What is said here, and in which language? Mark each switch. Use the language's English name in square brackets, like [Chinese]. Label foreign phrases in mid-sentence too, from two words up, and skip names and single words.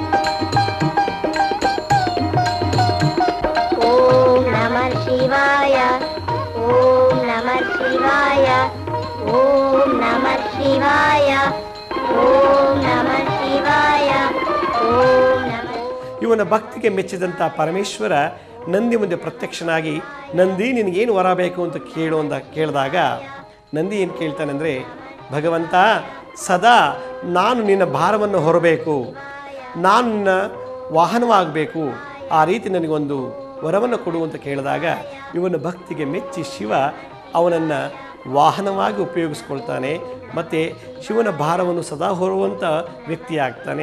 [Sanskrit] ಓಂ ನಮಃ ಶಿವಾಯ, ಓಂ ನಮಃ ಶಿವಾಯ, ಓಂ ನಮಃ ಶಿವಾಯ, ಓಂ ನಮಃ ಶಿವಾಯ, ಓಂ ನಮಃ. [Kannada] ಇವನ ಭಕ್ತಿಗೆ ಮೆಚ್ಚಿದಂಥ ಪರಮೇಶ್ವರ ನಂದಿ ಮುಂದೆ ಪ್ರತ್ಯಕ್ಷನಾಗಿ, ನಂದಿ ನಿನಗೇನು ವರ ಬೇಕು ಅಂತ ಕೇಳು ಅಂತ ಕೇಳಿದಾಗ ನಂದಿ ಏನು ಕೇಳ್ತಾನೆಂದರೆ, ಭಗವಂತ, ಸದಾ ನಾನು ನಿನ್ನ ಭಾರವನ್ನು ಹೊರಬೇಕು, ನಾನು ನಿನ್ನ ವಾಹನವಾಗಬೇಕು, ಆ ರೀತಿ ನನಗೊಂದು ವರವನ್ನು ಕೊಡು ಅಂತ ಕೇಳಿದಾಗ ಇವನ ಭಕ್ತಿಗೆ ಮೆಚ್ಚಿ ಶಿವ ಅವನನ್ನು ವಾಹನವಾಗಿ ಉಪಯೋಗಿಸ್ಕೊಳ್ತಾನೆ ಮತ್ತು ಶಿವನ ಭಾರವನ್ನು ಸದಾ ಹೊರುವಂಥ ವ್ಯಕ್ತಿಯಾಗ್ತಾನೆ.